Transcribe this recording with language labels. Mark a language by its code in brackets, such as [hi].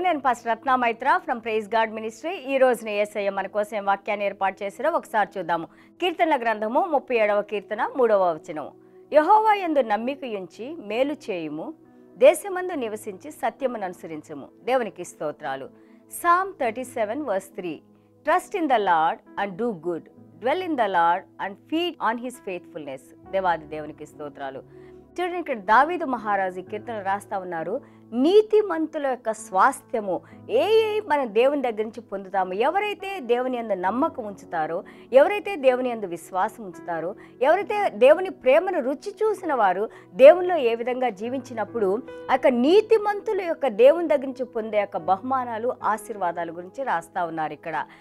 [te] నేను pastor Ratna Maitra from praise God ministry. ఈ రోజున యేసయ్య మన కోసం వాక్యాన్ని ఏర్పాటు చేసిరో ఒకసారి చూద్దాము. కీర్తనల గ్రంథము 37వ కీర్తన 3వ వచనం. యెహోవా యందు నమ్మికయుంచి మేలు చేయుము, దేశమందు నివసించి సత్యమును అనుసరించుము. దేవునికి స్తోత్రాలు. [en] Psalm 37 verse 3. Trust in the Lord and do good. Dwell in the Lord and feed on his faithfulness. [te] దేవాది దేవునికి స్తోత్రాలు. చూడండి, ఇక్కడ దావీదు మహారాజు కీర్తనలు రాస్తా ఉన్నారు. నీతిమంతుల యొక్క స్వాస్థ్యము మనం దేవుని దగ్గర నుంచి పొందుతాము. ఎవరైతే దేవుని యందు నమ్మకం ఉంచుతారో, ఎవరైతే దేవుని యందు విశ్వాసం ఉంచుతారో, ఎవరైతే దేవుని ప్రేమను రుచి చూసిన వారు దేవునిలో ఏ విధంగా జీవించినప్పుడు ఆ యొక్క నీతిమంతుల యొక్క దేవుని దగ్గర నుంచి పొందే యొక్క బహుమానాలు, ఆశీర్వాదాల గురించి రాస్తా ఉన్నారు ఇక్కడ.